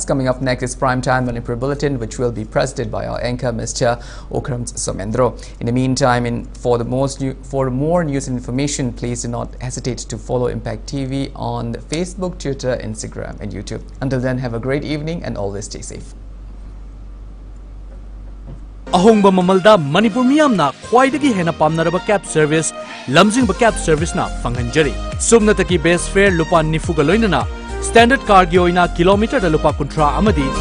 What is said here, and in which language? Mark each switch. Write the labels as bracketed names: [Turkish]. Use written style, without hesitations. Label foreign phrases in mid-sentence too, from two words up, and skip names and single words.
[English] Coming up next is Primetime Manipur Bulletin, which will be presented by our anchor, Mr. Okram Somendro. In the meantime, for more news and information, please do not hesitate to follow Impact TV on Facebook, Twitter, Instagram, and YouTube. Until then, have a great evening and always stay safe. [Manipuri] Ahongba mamalda Manipur miyamna khwaidagi hena pamnaraba [English] cab service [Manipuri] lamjingba [English] cab service [Manipuri] na fanghanjari. Sumnataki [English] base fare [Manipuri] lupa nifuga loinana [English] standard car [Manipuri] gi oina kilometer da lupa 30 amadi